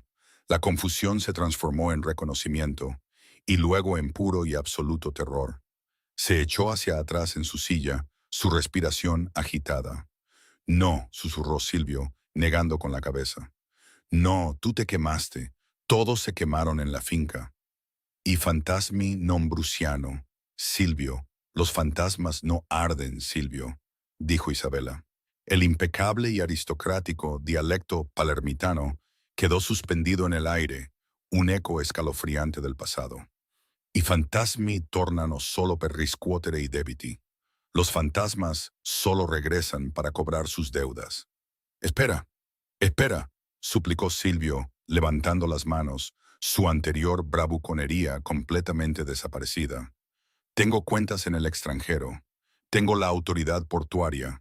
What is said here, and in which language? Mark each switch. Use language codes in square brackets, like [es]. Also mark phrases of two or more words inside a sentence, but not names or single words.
[es] La confusión se transformó en reconocimiento, y luego en puro y absoluto terror. Se echó hacia atrás en su silla, su respiración agitada. No, susurró Silvio, negando con la cabeza. No, tú te quemaste. Todos se quemaron en la finca. [it] Y fantasmi non bruciano. [es] Silvio, los fantasmas no arden, Silvio, dijo Isabela. El impecable y aristocrático dialecto palermitano quedó suspendido en el aire, un eco escalofriante del pasado. [it] I fantasmi tornano solo per riscuotere i debiti. [es] Los fantasmas solo regresan para cobrar sus deudas. Espera, espera, suplicó Silvio, levantando las manos, su anterior bravuconería completamente desaparecida. Tengo cuentas en el extranjero. Tengo la autoridad portuaria.